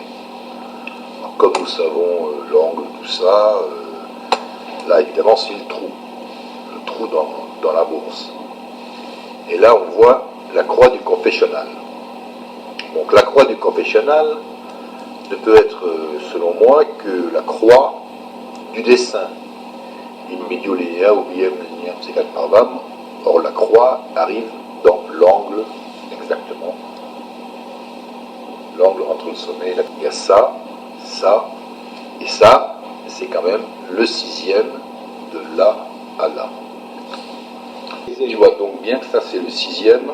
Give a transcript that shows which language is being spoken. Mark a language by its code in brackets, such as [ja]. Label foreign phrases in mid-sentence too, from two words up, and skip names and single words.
[fr] Alors, comme nous savons l'angle, tout ça, là évidemment c'est le trou dans la bourse. Et là on voit la croix du confessionnal. Donc la croix du confessionnal ne peut être, selon moi, que la croix du dessin. [la] In medio linea ubiem lineam secat parvam. [fr] Or la croix arrive dans l'angle exactement. L'angle entre le sommet et la... Il y a ça, et ça, c'est quand même le sixième de là à là. Tu vois donc bien que ça c'est le sixième.